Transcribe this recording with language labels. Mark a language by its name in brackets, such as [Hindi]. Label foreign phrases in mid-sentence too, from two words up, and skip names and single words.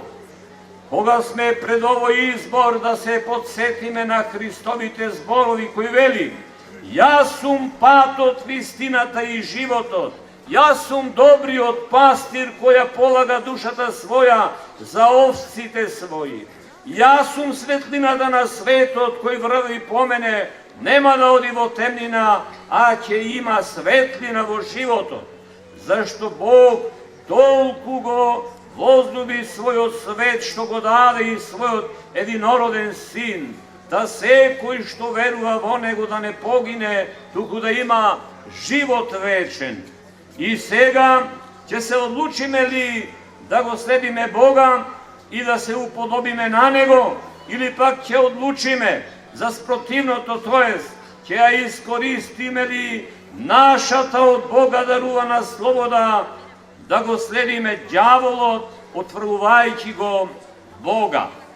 [Macedonian] Кога сме пред овој избор да се подсетиме на Христовите зборови кои вели: јас сум патот, вистината и животот, јас сум добриот пастир која полага душата своја за овците своји. Јас сум светлината на светот кој врви по мене, нема да оди во темнина, а ќе има светлина во животот. zašto Bog tolku go возлюби својот свет, што го даде и својот единороден син, да секој што верува во него да не погине, туку да има живот вечен. И сега ќе се одлучиме ли да го следиме Бога и да се уподобиме на него, или пак ќе одлучиме за спротивното, тоест ќе ја искористиме ли нашата од Бога дарувана слобода да го следиме ѓаволот, отвргувајќи го Бога.